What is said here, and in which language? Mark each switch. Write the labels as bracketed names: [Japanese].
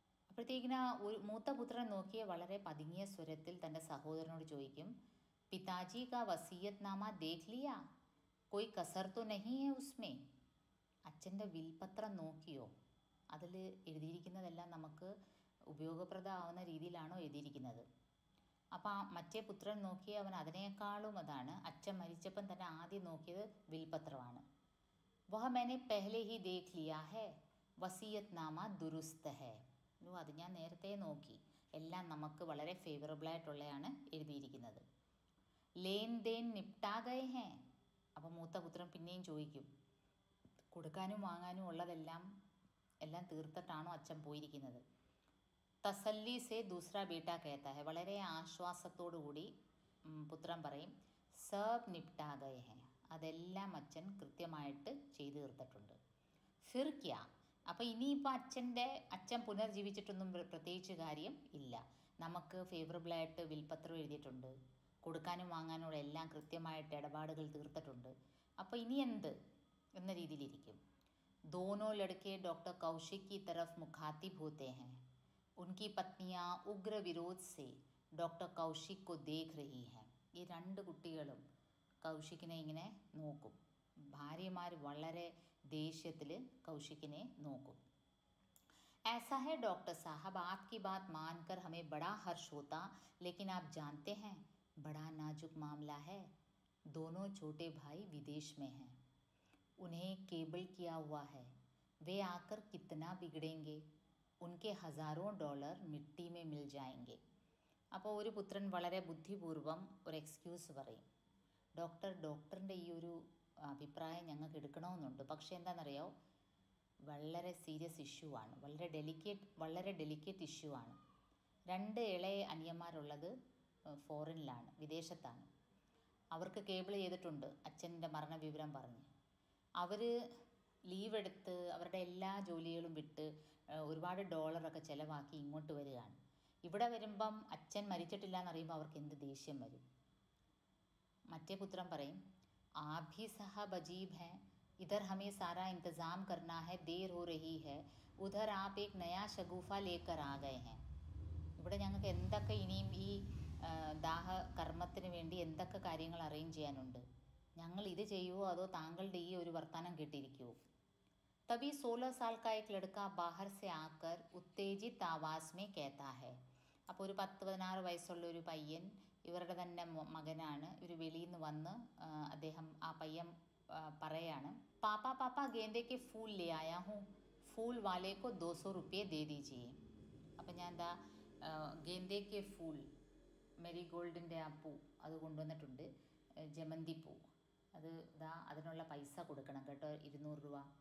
[Malayalam] അപ്പോഴത്തേക്കിന് ഒരു മൂത്ത പുത്രൻ നോക്കിയ വളരെ പതുങ്ങിയ സ്വരത്തിൽ തൻ്റെ സഹോദരനോട് ചോദിക്കും, [Hindi] പിതാജി കാ വസീയത്ത് നാമ ദേഖ് ലിയ, കോയി കസർ തോ നഹീ ഹൈ ഉസ്മേ. [Malayalam] അച്ഛൻ്റെ വിൽപത്രം നോക്കിയോ? അതിൽ എഴുതിയിരിക്കുന്നതെല്ലാം നമുക്ക് ഉപയോഗപ്രദമാവുന്ന രീതിയിലാണോ എഴുതിയിരിക്കുന്നത്? അപ്പോൾ മറ്റേ പുത്രൻ നോക്കിയ അവൻ അതിനേക്കാളും അതാണ്. അച്ഛൻ മരിച്ചപ്പം തന്നെ ആദ്യം നോക്കിയത് വിൽപത്രമാണ്. [Hindi] വഹ मैंने पहले ही देख लिया है, വസീയത്ത് നാമ ദുരുസ്ത് ഹൈ. [Malayalam] അത് ഞാൻ നേരത്തെ നോക്കി, എല്ലാം നമുക്ക് വളരെ ഫേവറബിളായിട്ടുള്ളതാണ് എഴുതിയിരിക്കുന്നത്. [Hindi] ലേൻ ദേൻ നിപ്റ്റാ ഗയേ ഹേ. [Malayalam] അപ്പോൾ മൂത്ത പുത്രൻ പിന്നെയും ചോദിക്കും, കൊടുക്കാനും വാങ്ങാനും ഉള്ളതെല്ലാം തീർത്തിട്ടാണോ അച്ഛൻ പോയിരിക്കുന്നത്? [Hindi] തസല്ലി സേ ദൂസറ ബേട്ട കേത്ത ഹെ. [Malayalam] വളരെ ആശ്വാസത്തോടു കൂടി പുത്രൻ പറയും, [Hindi] സബ് നിപ്റ്റാ ഗയേ ഹേ. [Malayalam] അതെല്ലാം അച്ഛൻ കൃത്യമായിട്ട് ചെയ്തു തീർത്തിട്ടുണ്ട്. [Hindi] ഫിർ ക്യാ. [Malayalam] അപ്പോൾ ഇനിയിപ്പോൾ അച്ഛൻ പുനർജീവിച്ചിട്ടൊന്നും പ്രത്യേകിച്ച് കാര്യം ഇല്ല. നമുക്ക് ഫേവറബിളായിട്ട് വിൽപത്രം എഴുതിയിട്ടുണ്ട്, കൊടുക്കാനും വാങ്ങാനുള്ള എല്ലാം കൃത്യമായിട്ട് ഇടപാടുകൾ തീർത്തിട്ടുണ്ട്. അപ്പോൾ ഇനി എന്ത് എന്ന രീതിയിലിരിക്കും. [Hindi] दोनों लड़के डॉक्टर कौशिक की तरफ मुखातिब होते हैं. उनकी पत्नियां उग्र विरोध से डॉक्टर कौशिक को देख रही हैं. [Malayalam] ഈ 2 കുട്ടികളും കൗശിക്കിനെ ഇങ്ങനെ നോക്കും. ഭാര്യമാർ വളരെ ദേഷ്യത്തിൽ കൗശിക്കിനെ നോക്കും. [Hindi] ऐसा है डॉक्टर साहब, आपकी बात मानकर हमें बड़ा हर्ष होता, लेकिन आप जानते हैं बड़ा नाजुक मामला है. दोनों छोटे भाई विदेश में हैं, उन्हें केबल किया हुआ है. वे आकर कितना बिगड़ेंगे, उनके हज़ारों डॉलर मिट्टी में मिल जाएंगे. [Malayalam] അപ്പോൾ ഒരു പുത്രൻ വളരെ ബുദ്ധിപൂർവ്വം ഒരു എക്സ്ക്യൂസ് പറയും, ഡോക്ടറിൻ്റെ ഈ ഒരു അഭിപ്രായം ഞങ്ങൾക്ക് എടുക്കണമെന്നുണ്ട്. പക്ഷേ എന്താണെന്നറിയോ, വളരെ സീരിയസ് ഇഷ്യൂ ആണ്, വളരെ ഡെലിക്കേറ്റ് ഇഷ്യൂ ആണ്. 2 ഇളയ അനിയന്മാരുള്ളത് ഫോറിനിലാണ്, വിദേശത്താണ്. അവർക്ക് കേബിൾ ചെയ്തിട്ടുണ്ട് അച്ഛൻ്റെ മരണവിവരം പറഞ്ഞ്. അവർ ലീവ് എടുത്ത് അവരുടെ എല്ലാ ജോലികളും വിട്ട് ഒരുപാട് ഡോളറൊക്കെ ചിലവാക്കി ഇങ്ങോട്ട് വരികയാണ്. ഇവിടെ വരുമ്പം അച്ഛൻ മരിച്ചിട്ടില്ല എന്നറിയുമ്പോൾ അവർക്ക് എന്ത് ദേഷ്യം വരും. മറ്റേ പുത്രൻ പറയും, [Hindi] आप भी साहब अजीब हैं, इधर हमें सारा इंतज़ाम करना है, देर हो रही है, उधर आप एक नया शगुफ़ा लेकर आ गए हैं. [Malayalam] ഇവിടെ ഞങ്ങൾക്ക് എന്തൊക്കെ ഇനിയും ഈ ദാഹകർമ്മത്തിന് വേണ്ടി എന്തൊക്കെ കാര്യങ്ങൾ അറേഞ്ച് ചെയ്യാനുണ്ട്. ഞങ്ങൾ ഇത് ചെയ്യുമോ അതോ താങ്കളുടെ ഈ ഒരു വർത്തമാനം കേട്ടിരിക്കുമോ? [Hindi] तभी 16 साल का एक लड़का बाहर से आकर उत्तेजित आवाज़ में कहता है. [Malayalam] അപ്പോൾ ഒരു 10-16 വയസ്സുള്ള ഒരു പയ്യൻ, ഇവരുടെ തന്നെ മകനാണ്, ഇവർ വെളിയിൽ നിന്ന് വന്ന് ആ പയ്യൻ പറയാണ്, [Hindi] പാപ്പാ പാപ്പാ ഗേന്ദയ്ക്ക് ഫൂൽ ലേ ആയാ ഹൂँ, ഫൂൽ വാലേക്കോ 200 रुपये दे दीजिए. [Malayalam] അപ്പം ഞാൻ എന്താ ഗേന്ദയ്ക്ക് ഫൂൾ, മെരിഗോൾഡിൻ്റെ ആ പൂ അത് കൊണ്ടുവന്നിട്ടുണ്ട്, ജമന്തി പൂ, അതിനുള്ള പൈസ കൊടുക്കണം കേട്ടോ, 200 രൂപ.